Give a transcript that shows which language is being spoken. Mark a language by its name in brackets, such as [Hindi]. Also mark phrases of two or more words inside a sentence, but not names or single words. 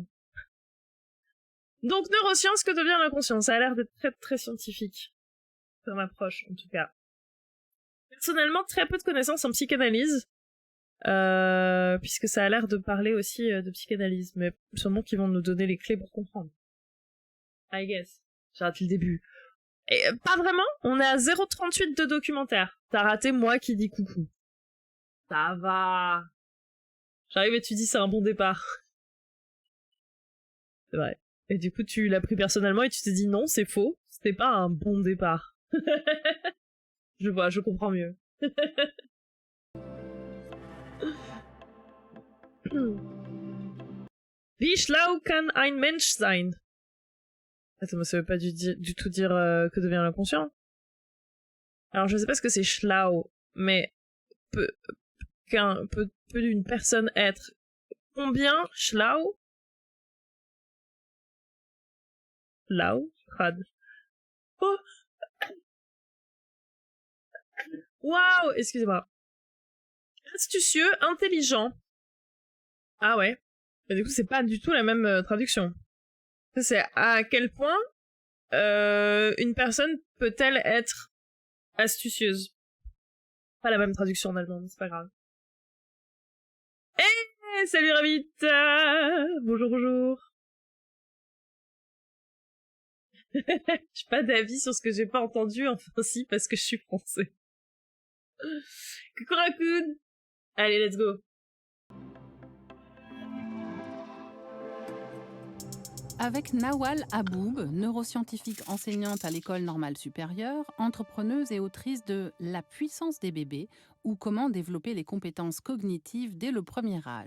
[French] Donc, neurosciences, que devient l'inconscient ? Ça a l'air d'être très très scientifique. Comme approche, en tout cas. Personnellement, très peu de connaissances en psychanalyse. Puisque ça a l'air de parler aussi de psychanalyse. Mais sûrement qu'ils vont nous donner les clés pour comprendre. [English] I guess. [French] J'ai raté le début. Et pas vraiment, on est à 0,38 de documentaire. T'as raté moi qui dis coucou. Ça va. J'arrive et tu dis c'est un bon départ. C'est vrai. Et du coup tu l'as pris personnellement et tu t'es dit non, c'est faux. C'était pas un bon départ. Je vois, je comprends mieux. [German] Wie schlau kann ein Mensch sein? [French] Attends, mais ça veut pas du tout dire que devient l'inconscient. Alors je sais pas ce que c'est schlau, mais peut une personne être combien schlau? [German] Schlau? Rad. [French] Oh! Waouh! Excusez-moi. Astucieux, intelligent. Ah ouais. Mais du coup, c'est pas du tout la même traduction. C'est à quel point une personne peut-elle être astucieuse. Pas la même traduction en allemand, mais c'est pas grave. Eh, salut Ravita! Bonjour, bonjour. J'ai pas d'avis sur ce que j'ai pas entendu, enfin si, parce que je suis français. Coucou Raccoon! Allez, [English] let's go. [French] Avec Nawal Aboub, neuroscientifique enseignante à l'école normale supérieure, entrepreneuse et autrice de La puissance des bébés ou comment développer les compétences cognitives dès le premier âge.